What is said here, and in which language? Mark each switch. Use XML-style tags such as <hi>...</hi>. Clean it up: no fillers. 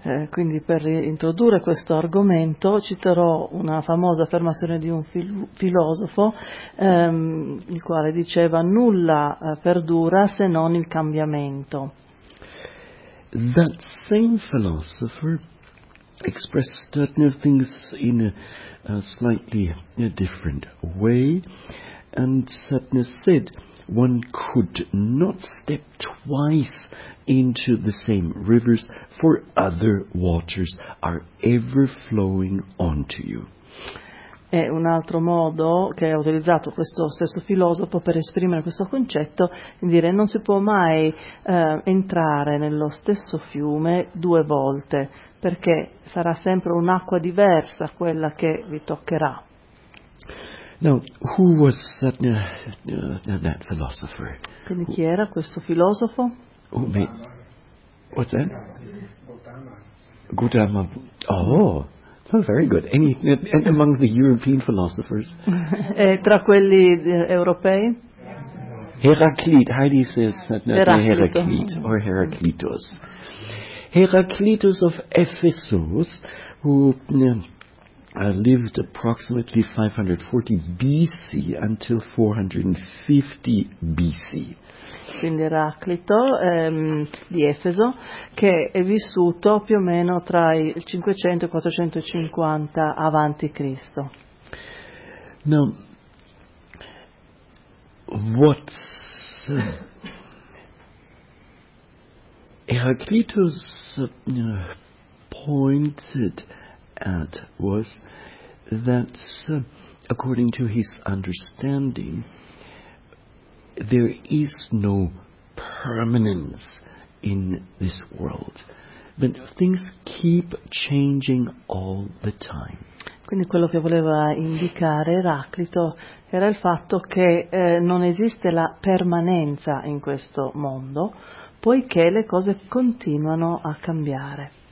<it>Quindi per introdurre questo argomento citerò una famosa affermazione di un filosofo il quale diceva nulla perdura se non il cambiamento.</it> <en>That same philosopher expressed certain things in a slightly different way, and Satna said one could not step twice into the same rivers, for other waters are ever flowing onto you.</en> <it>È un altro modo che ha utilizzato questo stesso filosofo per esprimere questo concetto, dire non si può mai entrare nello stesso fiume due volte, perché sarà sempre un'acqua diversa quella che vi toccherà.</it> <en>Now, who was that philosopher?</en> <it>Quindi chi era questo filosofo?</it> <en>What's that? Gautama. Oh, very good. And among the European philosophers?</en> <it>E tra quelli europei?</it> <en>Heraclitus. Heidi says Heraclitus or Heraclitus. Heraclitus of Ephesus, who lived approximately 540 BC until 450 BC.</en> <it>Quindi Eraclito di Efeso, che è vissuto più o meno tra il 500 e 450 avanti Cristo.</it> <en>Now, what's Eraclito's pointed at was that, according to his understanding, there is no permanence in this world, but things keep changing all the time.</en> <it>Quindi quello che voleva indicare Eraclito era il fatto che non esiste la permanenza in questo mondo, poiché le cose continuano a cambiare.</it>